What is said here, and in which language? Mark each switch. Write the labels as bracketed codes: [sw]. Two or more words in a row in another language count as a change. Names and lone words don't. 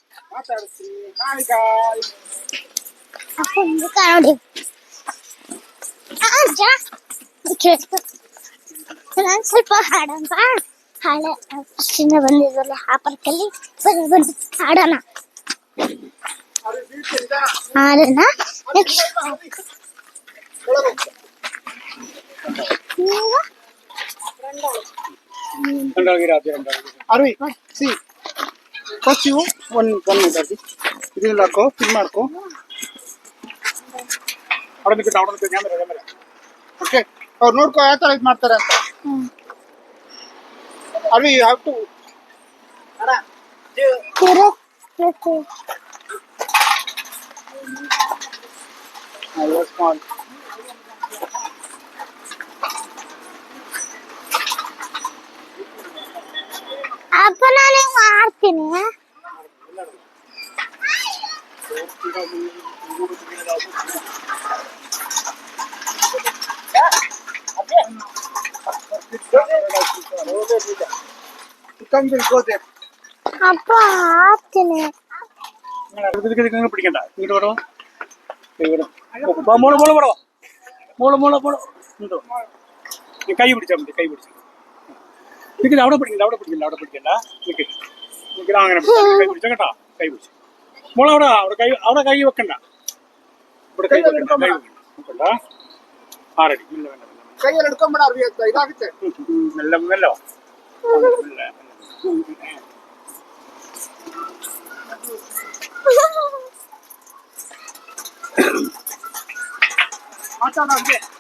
[kn] ಅಪ್ಪ ಮುಖ ನೋಡಿ. ನಾನು ಸ್ವಲ್ಪ ಹಾಡೋಣ. ಹಾಳೆ ಅಷ್ಟಿಂದ ಬಂದಿದ್ವಲ್ಲ ಆ ಪಾರ್ಕಲ್ಲಿ ಬಂದು ಹಾಡೋಣ. ನೆಕ್ಸ್ಟ್ [en] Arvi, see, first you one minute, Arvi. [kn] ಇದನ್ನ ಹಾಕೋ, ಫಿಲ್ ಮಾಡ್ಕೋ. ಅವಡಕ್ಕೆ ಕ್ಯಾಮೆರಾ. ಓಕೆ, ಅವ್ರು ನೋಡ್ಕೋ ಯಾವ ಥರ ಇದು ಮಾಡ್ತಾರೆ ಅಂತ. [en] Arvi, you have to. Small. [kn] ಅಪ್ಪ ನಾನು ಮಾಡ್ತೀನಿ. ಅಪ್ಪ ಹಾಕ್ತೀನಿ. [ml] പിടിക്കണ്ട ഇങ്ങോട്ട് വരോ മോള് കൈ പിടിച്ചാൽ മതി. കൈ പിടിച്ചു നിൽക്കില്ല. അവിടെ പിടിക്കണ്ട നിൽക്കില്ല അങ്ങനെ കൈ പിടിച്ച കേട്ടോ. കൈ പിടിച്ചു മോള് അവിടെ കൈ വെക്കണ്ട. ഇവിടെ കൈ വെക്കണ്ട. [kn] ആറടി കൈಯಲ್ಲಿ ಹಿಡ್ಕೊಂಬೇಡ. ಇದಾಗುತ್ತೆ. ಮೆಲ್ಲ ಮಾತಾಡೋಂಗೆ.